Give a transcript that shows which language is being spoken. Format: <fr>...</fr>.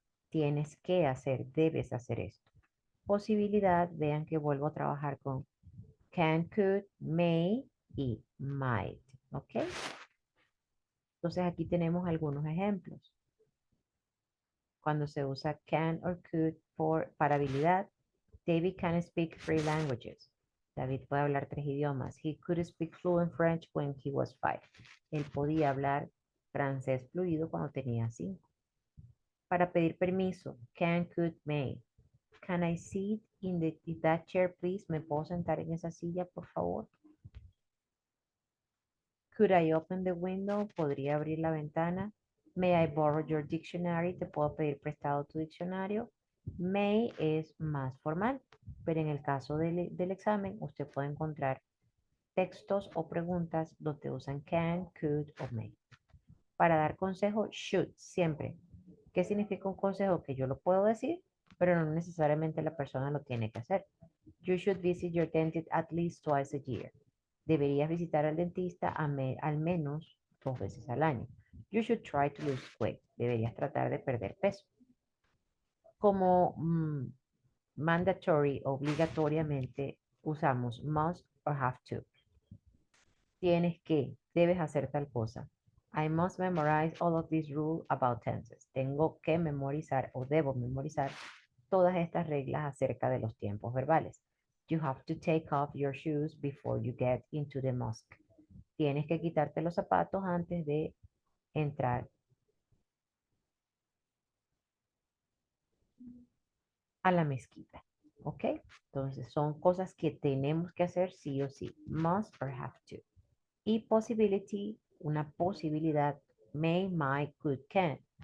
<es>Tienes que hacer, debes hacer esto. Posibilidad, vean que vuelvo a trabajar con can, could, may y might. ¿Ok? Entonces aquí tenemos algunos ejemplos. Cuando se usa can or could para habilidad,</es> <en>David can speak 3 languages.</en> <es>David puede hablar 3 idiomas.</es> <en>He could speak fluent French when he was 5.</en> <es>Él podía hablar francés fluido cuando tenía 5. Para pedir permiso, can, could, may.</es> <en>Can I sit in that chair, please?</en> <es>¿Me puedo sentar en esa silla, por favor?</es> <en>Could I open the window?</en> <es>¿Podría abrir la ventana?</es> <en>May I borrow your dictionary?</en> <es>¿Te puedo pedir prestado tu diccionario? May es más formal, pero en el caso del examen usted puede encontrar textos o preguntas donde usan can, could o may. Para dar consejo, should, siempre. ¿Qué significa un consejo? Que yo lo puedo decir, pero no necesariamente la persona lo tiene que hacer.</es> <en>You should visit your dentist at least twice a year.</en> <es>Deberías visitar al dentista al menos 2 veces al año.</es> <en>You should try to lose weight.</en> <es>Deberías tratar de perder peso. Como mandatory, obligatoriamente, usamos must or have to. Tienes que, debes hacer tal cosa.</es> <en>I must memorize all of these rules about tenses.</en> <es>Tengo que memorizar o debo memorizar todas estas reglas acerca de los tiempos verbales.</es> <en>You have to take off your shoes before you get into the mosque.</en> <es>Tienes que quitarte los zapatos antes de entrar a la mezquita. ¿Ok? Entonces son cosas que tenemos que hacer sí o sí. Must or have to. Y possibility, una posibilidad. May, might, could, can.</es>